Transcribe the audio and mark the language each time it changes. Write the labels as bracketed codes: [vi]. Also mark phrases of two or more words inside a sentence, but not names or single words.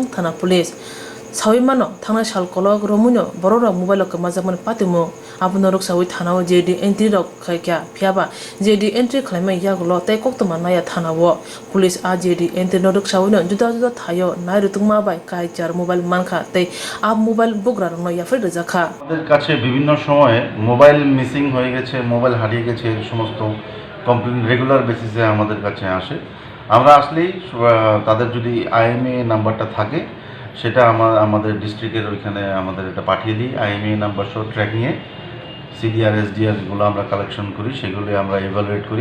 [trp] Thana Police Sawimano thangna salkolog romunyo bororok mobile log kemajak man patimu abunorok sawi thanao [en] JD entry [trp] rok khaikya phiaba [en] JD entry [trp] khlaimai yagulo tei koktoma naya thanao police a [en] JD entry [trp] norok sawino juda thayo nairutungma bai kaijar mobile manka tei ab mobile bugra no yafai rejakha [bn] আমাদের কাছে বিভিন্ন সময়ে মোবাইল মিসিং হয়ে গেছে, মোবাইল হারিয়ে গেছে, এই সমস্ত কমপ্লেইন [en] regular basis [bn] আমাদের কাছে আসে। আমরা আসলেই তাদের যদি IMEI নাম্বারটা থাকে সেটা আমাদের ডিস্ট্রিক্টের ওইখানে আমাদের এটা পাঠিয়ে দিই। IMEI নাম্বার সহ ট্র্যাকিংয়ে CDR SDRগুলো আমরা কালেকশন করি, সেগুলি আমরা ইভ্যালুয়েট করি।